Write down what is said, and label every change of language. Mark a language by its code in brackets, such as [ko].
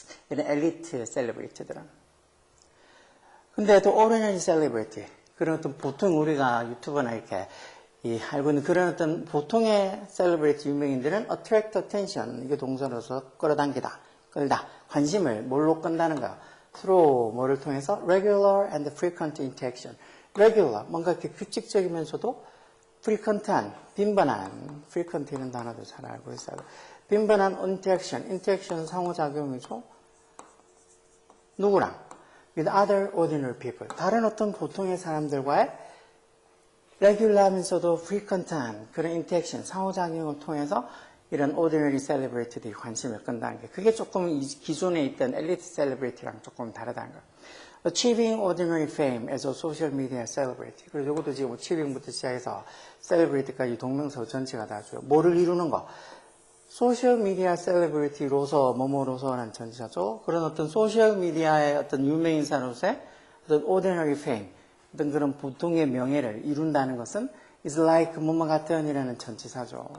[ko] 이런 엘리트 셀러브리티들은. 근데 또 ordinary celebrity, 그런 어떤 보통 우리가 유튜브나 이렇게 알고 있는 그런 어떤 보통의 셀러브리티 유명인들은 [en] attract attention, [ko] 이게 동사로서 끌어당기다, 끌다, 관심을 뭘로 끈다는 거. 서로 뭐를 통해서 [en] regular and frequent interaction. [ko] regular, 뭔가 이렇게 규칙적이면서도 frequent한, 빈번한, frequent 이런 단어도 잘 알고 있어요. 빈번한 interaction 상호작용이죠. 누구랑? [en] with other ordinary people. [ko] 다른 어떤 보통의 사람들과의 regular하면서도 frequent한 그런 interaction, 상호작용을 통해서 이런 ordinary celebrity들이 관심을 끈다는 게 그게 조금 기존에 있던 elite celebrity랑 조금 다르다는 거예요. [en] Achieving ordinary fame as a social media celebrity. [ko] 그래서 이것도 지금 achieving부터 시작해서 celebrity까지 동명서 전체가 다 줘요. 뭐를 이루는 거? 소셜미디어 셀러브리티로서 뭐뭐로서라는 전치사죠. 그런 어떤 소셜미디어의 어떤 유명인사로서의 어떤 [en] ordinary fame, [ko] 어떤 그런 보통의 명예를 이룬다는 것은 [en] is like [ko] 뭐뭐 같은이라는 전치사죠.